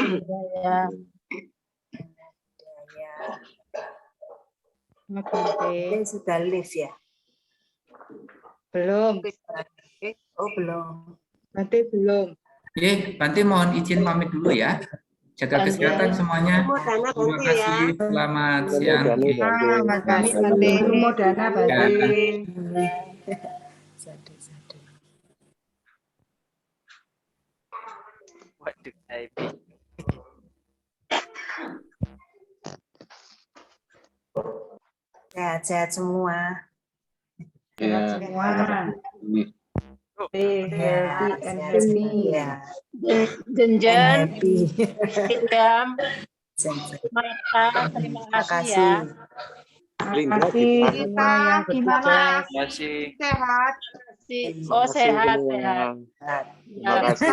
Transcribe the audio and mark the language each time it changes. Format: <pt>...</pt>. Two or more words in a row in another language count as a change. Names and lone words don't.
<id>Bante sudah live ya? Belum. Oh belum. Bante belum. Oke, Bante mohon izin pamit dulu ya. Jaga kesehatan semuanya. Terima kasih. Selamat siang. Bante. Makasih Bante. Anumodana Bante.</id> <pi>Sadu, sadu.</pi> <id>Waduh, Sehat-sehat semua. Sehat semua.</id> <en>Stay healthy and happy.</en> <id>Ya. Jenjen, Happy. William, Mata, terima kasih ya. Terima kasih semua yang bertugas. Terima kasih. Sehat. Oh sehat, sehat. Terima Ya, kasih.</id>